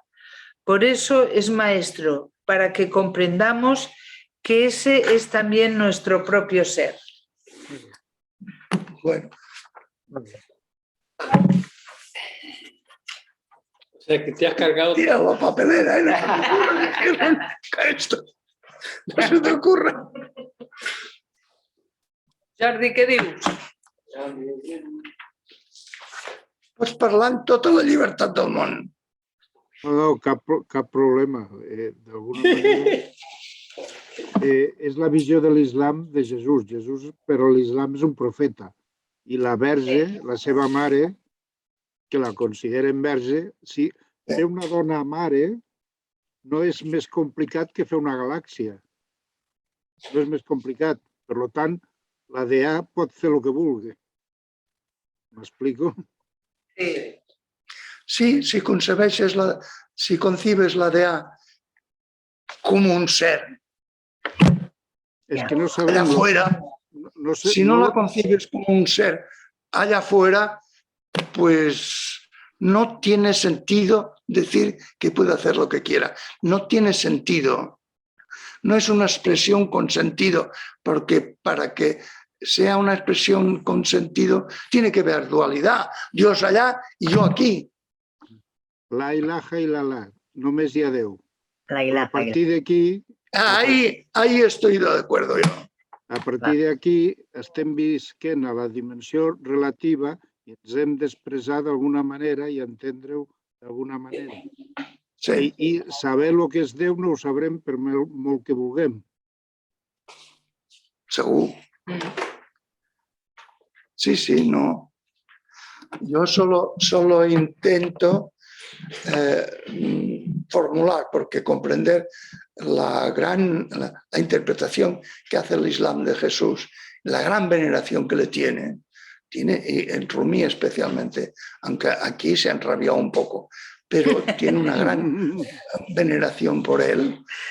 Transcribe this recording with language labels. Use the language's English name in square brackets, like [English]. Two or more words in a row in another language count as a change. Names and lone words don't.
[Spanish] Por eso es maestro, para que comprendamos que ese es también nuestro propio ser. Bueno. O sea, que te has cargado... Tira la papelera, esto. No se te ocurra. [Catalan] Jordi, què dius? Pots parlar amb tota la llibertat del món. No, cap problema. D'alguna manera, és la visió de l'islam de Jesús. Però l'islam és un profeta. I la verge, la seva mare, que la consideren verge, si fer una dona mare no és més complicat que fer una galàxia. No és més complicat. Per tant, la DA pot fer el que vulgui. M'explico? Sí. Sí, [Spanish] si concibes la DA como un ser [Catalan] És que no [Spanish] allá [Catalan] sabem... [Spanish] afuera, No sé, si no la concibes como un ser allá afuera, pues no tiene sentido decir que puede hacer lo que quiera. No tiene sentido. No es una expresión con sentido, porque para que sea una expresión con sentido tiene que haber dualidad. Dios allá y yo aquí. [Arabic] لا إله إلا الله, [Catalan] només hi ha Déu. [Arabic] La [Catalan] A [Arabic] ilaha. [Catalan] partir d'aquí, [Spanish] Ahí estoy de acuerdo yo. [Catalan] a partir d'aquí estem visquent a la dimensió relativa i ens hem d'expressar d'alguna manera i entendre-ho d'alguna manera. [Spanish] Sí, [Catalan] I saber el que és Déu no ho sabrem per molt que vulguem. [Spanish] seguro. Sí, no. Yo solo intento formular, porque comprender la interpretación que hace el Islam de Jesús, la gran veneración que le tiene, y en Rumi especialmente, aunque aquí se ha enrabiado un poco, pero tiene una gran veneración por él.